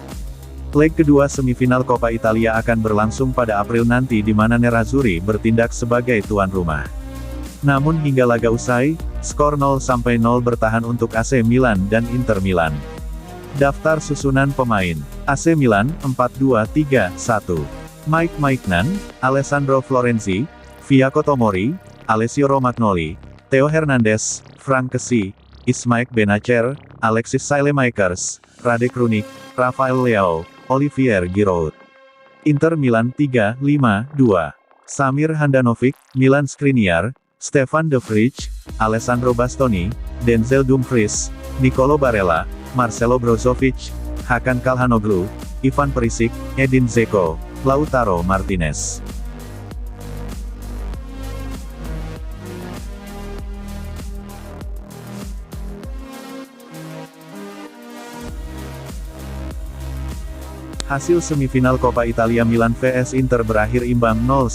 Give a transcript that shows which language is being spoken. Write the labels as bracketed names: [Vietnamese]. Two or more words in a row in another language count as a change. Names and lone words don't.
[Indonesian] Leg kedua semifinal Coppa Italia akan berlangsung pada April nanti di mana Nerazzurri bertindak sebagai tuan rumah. Namun hingga laga usai, skor 0-0 bertahan untuk AC Milan dan Inter Milan. Daftar susunan pemain: AC Milan 4-2-3-1. Mike Maignan, Alessandro Florenzi, Viaco Tomori, Alessio Romagnoli, Theo Hernandez, Frank Kessie, Ismaik Benacer, Alexis Saelemaekers, Radek Runik, Rafael Leao, Olivier Giroud. Inter Milan 3-5-2. Samir Handanovic, Milan Skriniar, Stefan De Vrij, Alessandro Bastoni, Denzel Dumfries, Nicolo Barella, Marcelo Brozovic, Hakan Calhanoglu, Ivan Perisic, Edin Dzeko, Lautaro Martinez. Hasil semifinal Coppa Italia Milan vs Inter berakhir imbang 0-0.